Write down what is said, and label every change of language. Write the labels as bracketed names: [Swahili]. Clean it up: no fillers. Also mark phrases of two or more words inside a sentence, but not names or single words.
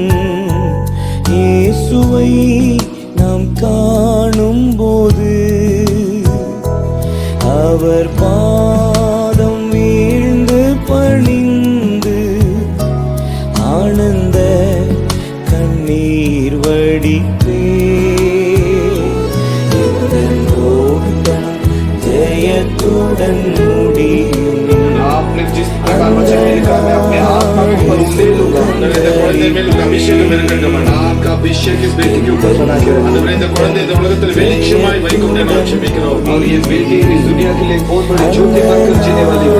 [Tamil] இயேசுவை நாம் காணும் போது அவர் பாதம் வீழ்ந்து பணிந்து ஆனந்த கண்ணீர் வடிப்பே. ஓட்டம் ஜெயத்துடன் முடியும். [Hindi] आपने जिस प्रकार वचन में लिखा, मैं अपने आत्मा के ऊपर ले लूंगा, अभिषेक मेरे करके बना आपका अभिषेक इस बेटी के ऊपर बना के अंदर [Tamil] இந்த குழந்தை இந்த உலகத்தில் வெளிச்சமாய் வைக்கும் நான் ஜெபிக்கிறோம். [Hindi] और ये बेटी इस दुनिया के लिए बहुत बड़ी ज्योति बनकर जीने वाली है.